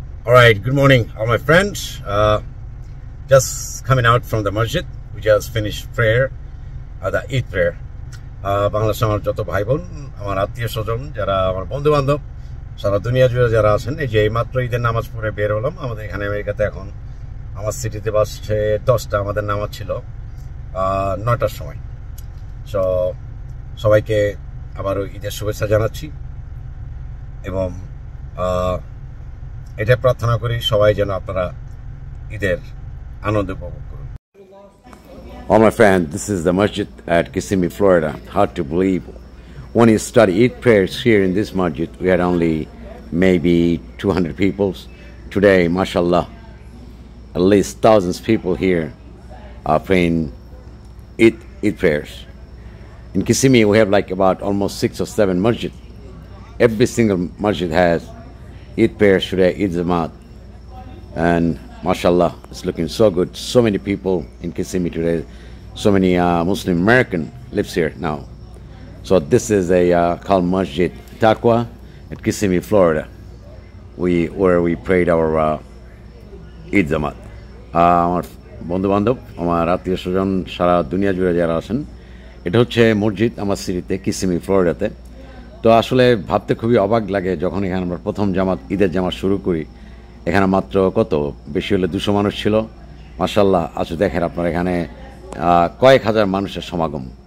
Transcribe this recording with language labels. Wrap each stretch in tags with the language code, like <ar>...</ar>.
<en>All right, good morning, all my friends. Just coming out from the masjid. We just finished prayer, the Eid prayer.</en> <bn>Bangladesh আমার যত ভাই বোন, আমার আত্মীয় স্বজন, যারা আমার বন্ধু বান্ধব, সারা দুনিয়া জুড়ে যারা আছেন, এই যে মাত্র ঈদের নামাজ পড়ে বের হলাম। আমাদের এখানে আমেরিকাতে এখন আমার সিটিতে বাসছে 10টা, আমাদের নামাজ ছিল 9টার সময়। সো সবাইকে আবারও ঈদের শুভেচ্ছা জানাচ্ছি এবং এটা প্রার্থনা করি সবাই যেন আপনারা ঈদের আনন্দ উপভোগ করুন।</bn> <en>All my friends, this is the masjid at Kissimmee, Florida. Hard to believe. When you study Eid prayers here in this masjid, we had only maybe 200 people. Today, mashallah, at least thousands of people here are praying Eid prayers. In Kissimmee, we have like about almost 6 or 7 masjid. Every single masjid has Eid prayers today, Eid Zamat, and mashallah, it's looking so good. So many people in Kissimmee today. So many Muslim American lives here now. So this is a called Masjid Taqwa at Kissimmee, Florida. Where we prayed our Eid Zamat.</en> <bn>আমার বন্ধু বান্ধব, আমার আত্মীয় স্বজন সারা দুনিয়া জুড়ে যারা আছেন, এটা হচ্ছে মসজিদ আমার সিটিতে কিসিমি, ফ্লোরিডাতে। তো আসলে ভাবতে খুবই অবাক লাগে যখন এখানে আমরা প্রথম জামাত ঈদের জামাত শুরু করি। এখানে মাত্র কত বেশি হলে 200 মানুষ ছিল। মাশাআল্লাহ, আজ দেখেন আপনার এখানে কয়েক হাজার মানুষের সমাগম।</bn>